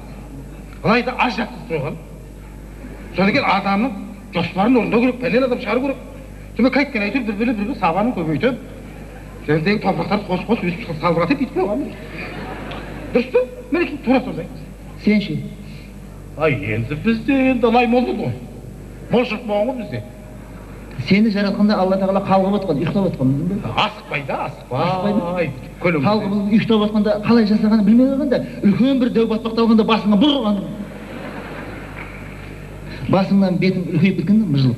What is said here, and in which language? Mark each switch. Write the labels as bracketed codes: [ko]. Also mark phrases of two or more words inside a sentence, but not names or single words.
[kk] Алайда аз жатқызып қойған. Содан кейін адамның жоспарын орындау керек, пәлен адам шығару керек. Сонымен қайткен әйтеуір бір-бір сабанын көбейтіп, жердегі топырақтарды қос-қос өсіп салбыратып бүйтіп қойған. Дұрыс па? Мінекей тура сондай. Сен ше? Ay endi bizde endi alay boldu ғой. Болшық болған ғой бізде. Seni жаратқанда Алла тағала қалғып отқан, ұйықтап отқан білдің бе? Асықпай да, асықпай. Қалғып ұйықтап отқанда қалай жасағанын білмей қойғанда, үлкен бір дәу батпақты алғанда басыңа бұрған. Басыңнан бетің үлкейіп кеткен мыжылып.